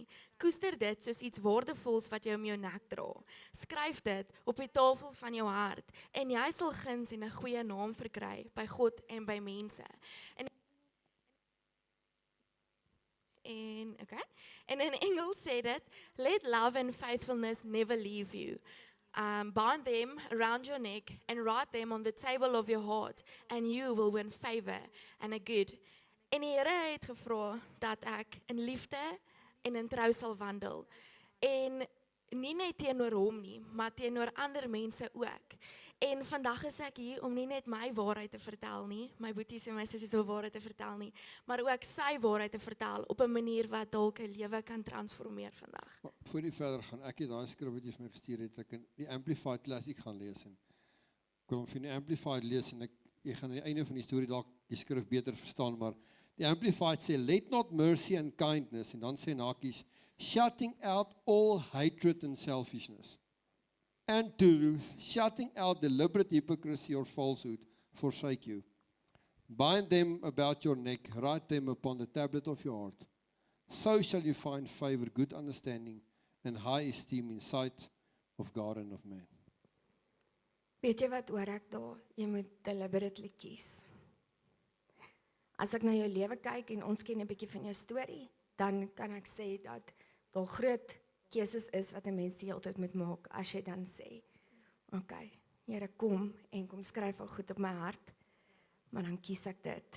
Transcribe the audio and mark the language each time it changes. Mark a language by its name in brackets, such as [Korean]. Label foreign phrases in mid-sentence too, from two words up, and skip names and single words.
[Afrikaans] Koester dit soos iets waardevols wat jy om jou nek dra. Skryf dit op die tafel van jou hart en jy sal guns en 'n goeie naam verkry by God en by mense. En in Engels sê dit, [English] let love and faithfulness never leave you. Bind them around your neck and write them on the table of your heart and you will win favor and a good. [Afrikaans] En die Here het gevra dat ek in liefde en in trou sal wandel. En nie net teenoor hom nie, maar teenoor ander mense ook. En vandag is ek hier om nie net my waarheid te vertel nie, my boeties en my sissies se waarheid te vertel nie, maar ook sy waarheid te vertel op 'n manier wat dalk 'n lewe kan transformeer vandag. Voor die verder gaan, ek het daai skrif wat jy vir my gestuur het, ek in die Amplified Classic gaan lees en ek wil hom vir die Amplified lees en jy gaan aan die einde van die storie dalk die skrif beter verstaan, maar die Amplified sê, [English] let not mercy and kindness, [Afrikaans] en dan sê nakies, [English] shutting out all hatred and selfishness, and truth, shutting out deliberate hypocrisy or falsehood, forsake you. Bind them about your neck, write them upon the tablet of your heart. So shall you find favor, good understanding, and high esteem in sight of God and of man. [Afrikaans] Weet jy wat oor ek daar? Jy moet deliberately kies. As ek na jou lewe kyk en ons ken 'n bietjie van jou storie, dan kan ek sê dat daar groot keuses is wat 'n mens die hele tyd moet maak as jy dan sê, okay, Here kom en kom skryf al goed op my hart, maar dan kies ek dit.